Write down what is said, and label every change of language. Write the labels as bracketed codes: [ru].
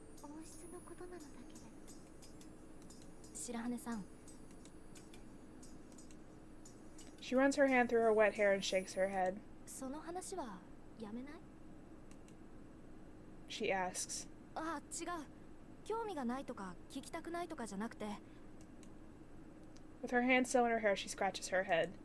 [ja] 王室のことなのだけれど。白羽さん。 [en] She runs her hand through her wet hair and shakes her head. [ja] その話はやめない？ [en] She asks. [ja] あ、違う。興味がないとか聞きたくないとかじゃなくて。 [en] With her hand still in her hair, she scratches her head.